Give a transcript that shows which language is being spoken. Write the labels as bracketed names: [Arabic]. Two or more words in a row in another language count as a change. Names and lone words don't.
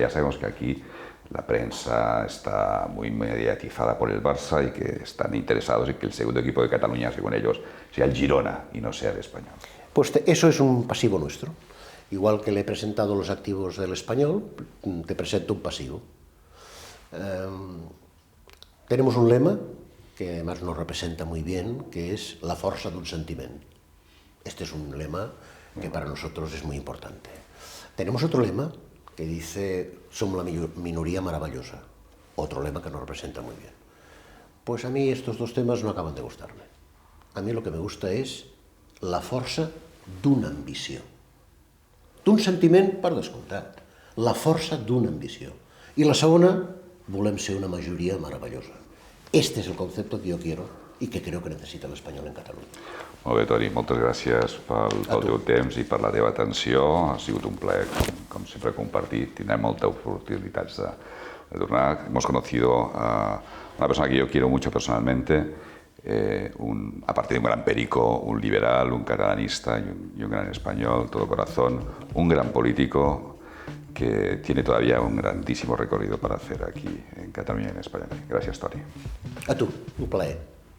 [Spanish] Ya sabemos que aquí la prensa está muy mediatizada por el Barça y que están interesados en que el segundo equipo de Cataluña, según ellos, sea el Girona y no sea el Español. Pues eso es un pasivo nuestro. Igual que le he presentado los activos del Español, te presento un pasivo. Tenemos un lema que además nos representa muy bien, que es [Catalan] la força d'un sentiment. [Spanish] Este es un lema que para nosotros es muy importante. Tenemos otro lema que dice, somos la minoría maravillosa. Otro lema que nos representa muy bien. Pues a mí estos dos temas no acaban de gustarme. A mí lo que me gusta [Catalan] és la força d'una ambició. D'un sentiment, per descomptat. La força d'una ambició. I la segona, volem ser una majoria meravellosa. [Spanish] Este es el concepto que yo quiero y que creo que necesita l'espanyol en Catalunya. [Catalan] Molt bé, Toni, moltes gràcies pel teu temps i per la teva atenció. Ha sigut un plaer, com sempre, compartir. Tindrem moltes oportunitats de tornar. [Spanish] Hemos conocido a una persona que yo quiero mucho personalmente, aparte de un gran perico, un liberal, un catalanista y un gran español, todo corazón, un gran político que tiene todavía un grandísimo recorrido para hacer aquí en Cataluña y en España. Gracias, Toni. [Catalan] A tu, un plaer.